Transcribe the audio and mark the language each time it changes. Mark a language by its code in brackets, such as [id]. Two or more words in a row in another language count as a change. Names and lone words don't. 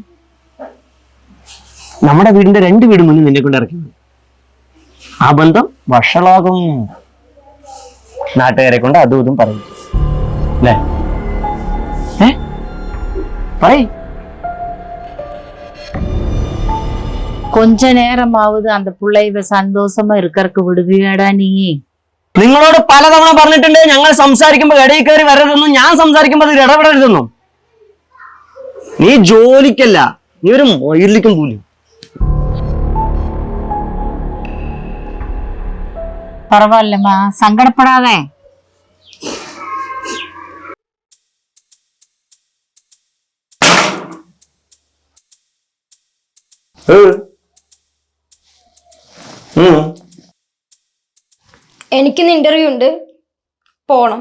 [ml] നമ്മുടെ വീടിന്റെ 2 വീട് മുന്നിൽ നിന്നെ കൊണ്ട് ഇറക്കുന്നു. ആ ബന്ധം വഷളാകും. നാട്ടുകാരെ കൊണ്ട് അതും ഇതും പറയും അല്ലേ? പറയ്. [ta] கொஞ்ச நேரமாவது அந்த பிள்ளைவ சந்தோஷமா இருக்கறக்கு விடுவியாடா நீ? [ml] നിങ്ങളോട് പലതവണ പറഞ്ഞിട്ടുണ്ട് ഞങ്ങൾ സംസാരിക്കുമ്പോൾ ഇടയിൽ കയറി വരരുതെന്നും ഞാൻ സംസാരിക്കുമ്പോൾ അതിൽ ഇടപെടരുതെന്നും. നീ ജോലിക്കല്ല, നീ ഒരു മൊയിലിക്കും പോലും. [ta] பரவாயில்லம்மா, சங்கடப்படாத. [ml] എനിക്കിന്ന് ഇന്റർവ്യൂ ഉണ്ട്, പോണം.